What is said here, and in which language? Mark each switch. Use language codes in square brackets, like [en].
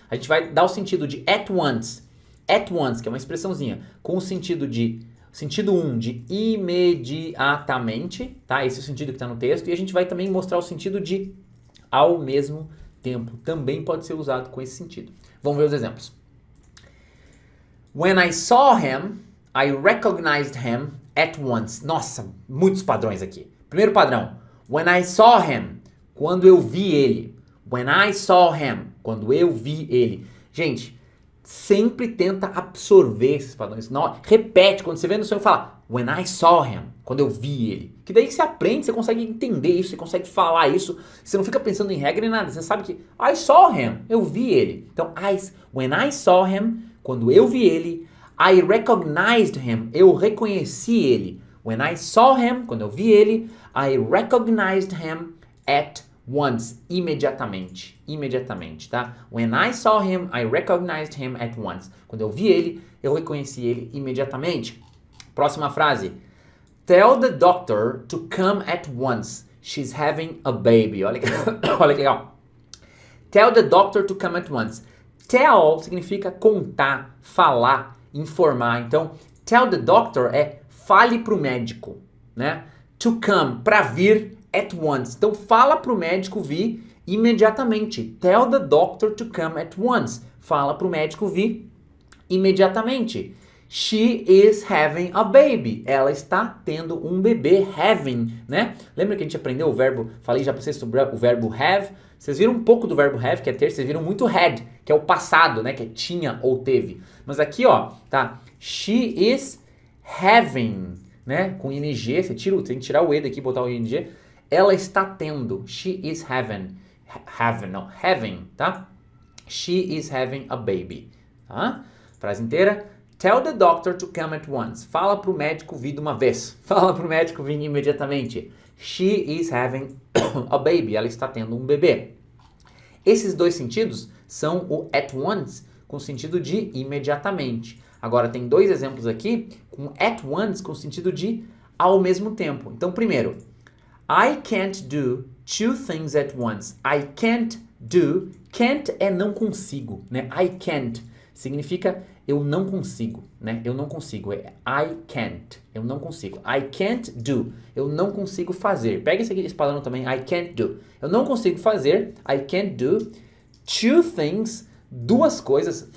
[pt] A gente vai dar o sentido de at once. At once, que é uma expressãozinha. Com o sentido de... Sentido 1 de imediatamente. Tá? Esse é o sentido que está no texto. E a gente vai também mostrar o sentido de ao mesmo tempo. Também pode ser usado com esse sentido. Vamos ver os exemplos. [en] When I saw him, I recognized him at once. [pt] Nossa, muitos padrões aqui. Primeiro padrão. [en] When I saw him, [pt] quando eu vi ele. [en] When I saw him, [pt] quando eu vi ele. Gente, sempre tenta absorver esses padrões. Não, repete, quando você vê no sonho, fala [en] when I saw him, [pt] quando eu vi ele. Que daí que você aprende, você consegue entender isso, você consegue falar isso. Você não fica pensando em regra nem nada. Você sabe que [en] I saw him, [pt] eu vi ele. Então, [en] when I saw him, [pt] quando eu vi ele. [en] I recognized him, [pt] eu reconheci ele. [en] When I saw him, [pt] quando eu vi ele. [en] I recognized him at once, [pt] imediatamente, tá? [en] When I saw him, I recognized him at once. [pt] Quando eu vi ele, eu reconheci ele imediatamente. Próxima frase. [en] Tell the doctor to come at once. She's having a baby. [pt] Olha que, olha que legal. [en] Tell the doctor to come at once. [pt] Tell significa contar, falar, informar. Então, [en] tell the doctor [pt] é fale pro médico, né? [en] To come, [pt] para vir, at once. Então, fala pro médico vir imediatamente. [en] Tell the doctor to come at once. [pt] Fala pro médico vir imediatamente. [en] She is having a baby. [pt] Ela está tendo um bebê. Having, né? Lembra que a gente aprendeu o verbo, falei já pra vocês sobre o verbo have? Vocês viram um pouco do verbo have, que é ter, vocês viram muito had, que é o passado, né? Que é tinha ou teve. Mas aqui, ó, tá? [en] She is having, [pt] né? Com ing, você tem que tirar o e daqui e botar o ing. Ela está tendo. [en] She is having. [pt] Having, tá? [en] She is having a baby. [pt] Tá? Frase inteira. [en] Tell the doctor to come at once. [pt] Fala pro médico vir de uma vez. Fala pro médico vir imediatamente. [en] She is having a baby. [pt] Ela está tendo um bebê. Esses dois sentidos são o at once com o sentido de imediatamente. Agora, tem dois exemplos aqui com at once com o sentido de ao mesmo tempo. Então, primeiro, [en] I can't do two things at once. I can't do. [pt] Can't é não consigo, né? [en] I can't [pt] significa eu não consigo, né? Eu não consigo. É [en] I can't. [pt] Eu não consigo. [en] I can't do. [pt] Eu não consigo fazer. Pega esse padrão também. [en] I can't do. [pt] Eu não consigo fazer. [en] I can't do two things. [pt] Duas coisas.